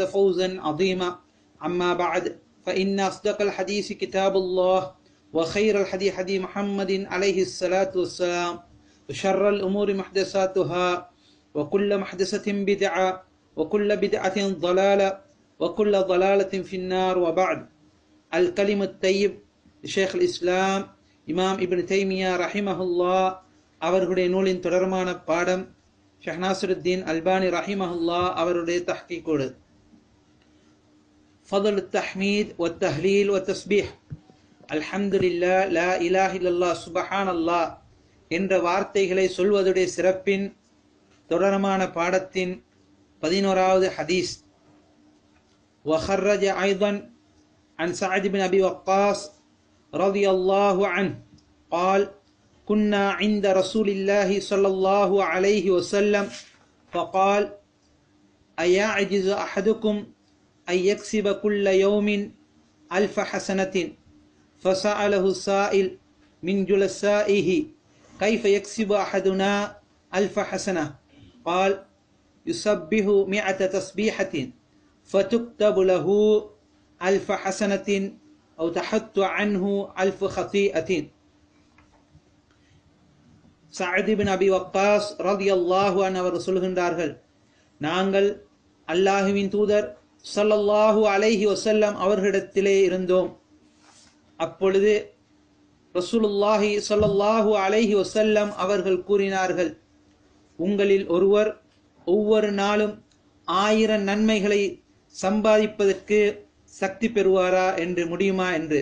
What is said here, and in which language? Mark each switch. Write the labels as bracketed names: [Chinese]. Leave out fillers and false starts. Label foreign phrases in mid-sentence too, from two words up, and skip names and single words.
[Arabic] فوزا عظيما أما بعد فإن أصدق الحديث كتاب الله وخير الحديث حديث محمد عليه الصلاة والسلام وشر الأمور محدثاتها وكل محدثة بدعة وكل بدعة ضلالة وكل ضلالة في النار وبعد الكلم الطيب [Tamil] ஷேக் இஸ்லாம் இமாம் இப்னு தைமியா ரஹிமஹுல்லா அவர்களுடைய நூலின் தொடர்மான பாடம் ஷேக் நாசிருத்தீன் அல்பானி ரஹிமஹுல்லா அவருடைய தஹ்கீக்கோடு [Arabic] فضل التحميد و التهليل و التسبيح الحمد لله لا إله إلا الله سبحان الله [Tamil] என்ற வார்த்தைகளை சொல்வதுடைய சிறப்பின் தொடர்மான பாடத்தின் 11வது ஹதீஸ் [Arabic] وخرج أيضا عن سعد بن أبي وقاص رضي الله عنه قال كنا عند رسول الله صلى الله عليه وسلم فقال أيعجز أحدكم أن يكسب كل يوم 1000 حسنة فسأله السائل من جلسائه كيف يكسب أحدنا 1000 حسنة قال يسبح 100 تسبيحة فتكتب له 1000 حسنة أو تحط عنه 1000 خطيئة. [Tamil] சஅத் இப்னு அபி வக்காஸ் [Arabic] رضي الله عنه [Tamil] அவர் சொல்கின்றார்கள், நாங்கள் அல்லாஹுவின் தூதர் [Arabic] صلى الله عليه وسلم [Tamil] அவர்களிடத்திலே இருந்தோம். அப்பொழுது [Arabic] رسول الله صلى الله عليه وسلم [Tamil] அவர்கள் கூறினார்கள், உங்களில் ஒருவர் ஒவ்வொரு நாளும் 1000 நன்மைகளை சம்பாதிப்பதற்கு சக்தி பெறுவாரா என்று முடியுமா என்று.